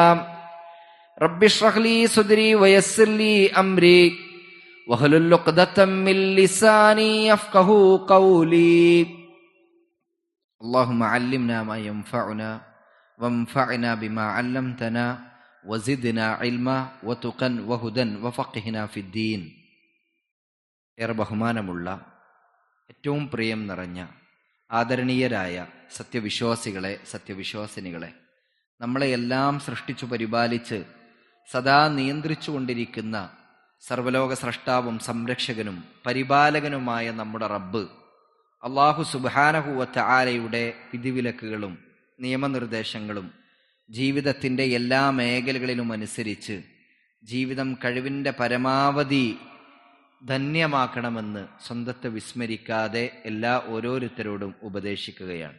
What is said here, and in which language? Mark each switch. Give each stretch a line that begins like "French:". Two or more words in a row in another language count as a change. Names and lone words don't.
Arabic: رب اشرح لي صدري ويسر لي أمري واحلل عقدة من لساني يفقهوا قولي. اللهم علمنا ما ينفعنا وانفعنا بما علمتنا وزدنا علما وتقا وهدى وفقهنا في الدين.
Malayalam: ഏറെ ബഹുമാനമുള്ള ഏറ്റവും പ്രിയം നിറഞ്ഞ ആദരണീയരായ സത്യവിശ്വാസികളെ, സത്യവിശ്വാസിനികളെ, നമ്മളെയെല്ലാം സൃഷ്ടിച്ചു പരിപാലിച്ച് സദാ നിയന്ത്രിച്ചു കൊണ്ടിരിക്കുന്ന സർവലോക സ്രഷ്ടാവും സംരക്ഷകനും പരിപാലകനുമായ നമ്മുടെ റബ്ബ് അല്ലാഹു
Arabic: سبحانه وتعالى
Malayalam: വിധിവിലക്കുകളും നിയമനിർദ്ദേശങ്ങളും ജീവിതത്തിൻ്റെ എല്ലാ മേഖലകളിലും അനുസരിച്ച് ജീവിതം കഴിവിൻ്റെ പരമാവധി ധന്യമാക്കണമെന്ന് സ്വന്തത്തെ വിസ്മരിക്കാതെ എല്ലാ ഓരോരുത്തരോടും ഉപദേശിക്കുകയാണ്.